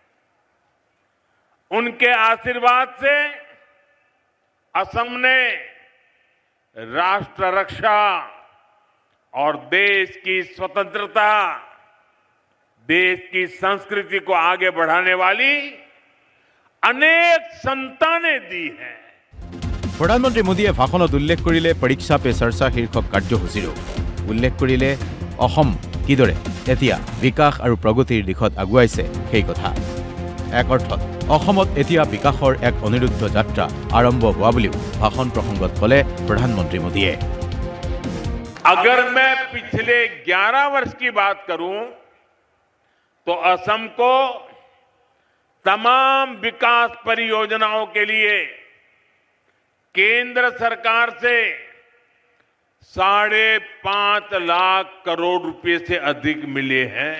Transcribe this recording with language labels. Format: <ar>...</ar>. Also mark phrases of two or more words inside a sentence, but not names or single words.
<hi>उनके आशीर्वाद से असम ने राष्ट्र रक्षा और देश की स्वतंत्रता, देश की संस्कृति को आगे बढ़ाने वाली अनेक संतानें दी हैं।</hi> <as>প্ৰধানমন্ত্ৰী মোদীয়ে ভাষণত উল্লেখ কৰিলে পৰীক্ষা পে চৰ্চা শীৰ্ষক কাৰ্যসূচীৰো উল্লেখ কৰিলে অসম কিদৰে এতিয়া বিকাশ আৰু প্ৰগতিৰ দিশত আগুৱাইছে সেই কথা এক অৰ্থত অসমত এতিয়া বিকাশৰ এক অনিৰুদ্ধ যাত্ৰা আৰম্ভ হোৱা বুলিও ভাষণ প্ৰসংগত ক'লে প্ৰধানমন্ত্ৰী মোদীয়ে</as> <hi>अगर मैं पिछले 11 वर्ष की बात करूं तो असम को तमाम विकास परियोजनाओं के लिए केंद्र सरकार से 5.5 लाख करोड़ रुपए से अधिक मिले हैं।</hi>